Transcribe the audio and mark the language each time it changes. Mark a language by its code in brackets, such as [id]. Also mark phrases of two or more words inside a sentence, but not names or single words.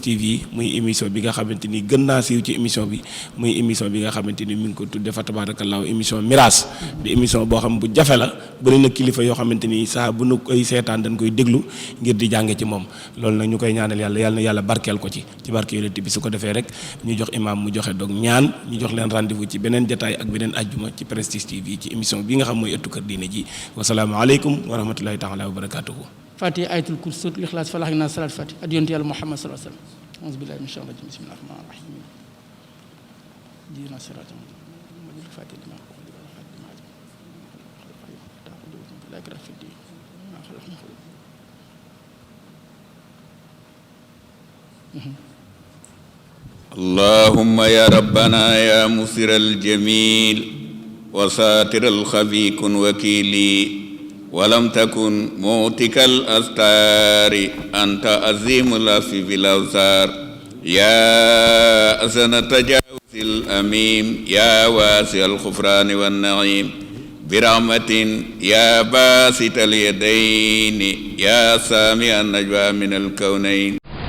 [wo] TV muy émission bi nga xamante ni gën naa siiw ci émission bi muy émission bi nga xamante ni mi ngi ko tudde fa tabarakallahu émission miraas di émission boo xam bu jafe la bëri na kilifa yoo xamante ni saa bu nu koy seetaan dañ koy déglu ngir di jànge ci moom loolu nag ñu koy ñaanal yàlla na yàlla barkeel ko ci barke yonent bi su ko defee rek ñu jox imam mu joxe dog ñaan ñu jox leen rendez-vous ci beneen jataay ak beneen ajjuma ci Prestige TV ci émission bi nga xam mooy ëttu kër diine ji [ar] والسلام عليكم ورحمة الله تعالى وبركاته الفاتحة آية الكرسي الإخلاص الفلق naa salaat Fatiha [wo] ak yonent yàlla [ar] محمد صلى الله عليه وسلم أعوذ بالله من الشيطان الرجيم بسم الله الرحمن الرحيم اهدنا الصراط المستقيم لا إكراه في الدين. اللهم يا ربنا يا مسر الجميل وساتر الخفي كن وكيلي ولم تكن موتك الأستار أنت عظيم العفو بالأوزار يا أحسن التجاوز الأميم يا واسع الغفران والنعيم برحمة يا باسط اليدين يا سامع النجوى من الكونين.